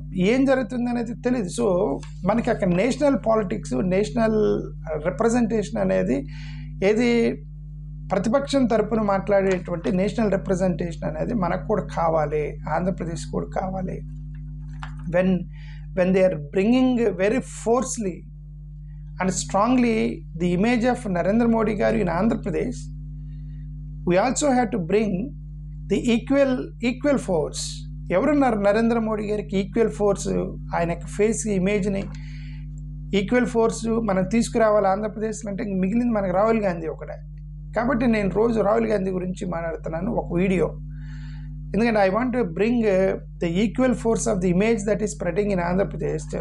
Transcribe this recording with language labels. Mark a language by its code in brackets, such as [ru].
[te] ఏం జరుగుతుంది అనేది తెలియదు. సో మనకి అక్కడ నేషనల్ పాలిటిక్స్, నేషనల్ రిప్రజెంటేషన్ అనేది ఏది ప్రతిపక్షం తరపున మాట్లాడేటువంటి నేషనల్ రిప్రజెంటేషన్ అనేది మనకు కూడా కావాలి, ఆంధ్రప్రదేశ్ కూడా కావాలి. [en] when they are bringing very forcefully and strongly the image of Narendra Modi garu in Andhra Pradesh, we also have to bring the equal force. [te] ఎవరున్నారు నరేంద్ర మోడీ గారికి ఈక్వల్ ఫోర్స్? ఆయన ఫేస్ ఇమేజ్ని ఈక్వల్ ఫోర్స్ మనం తీసుకురావాలి ఆంధ్రప్రదేశ్లో అంటే మిగిలింది మనకు రాహుల్ గాంధీ ఒకటే. కాబట్టి నేను రోజు రాహుల్ గాంధీ గురించి మాట్లాడుతున్నాను ఒక వీడియో. ఎందుకంటే [en] I want to bring the equal force of the image that is spreading in Andhra Pradesh.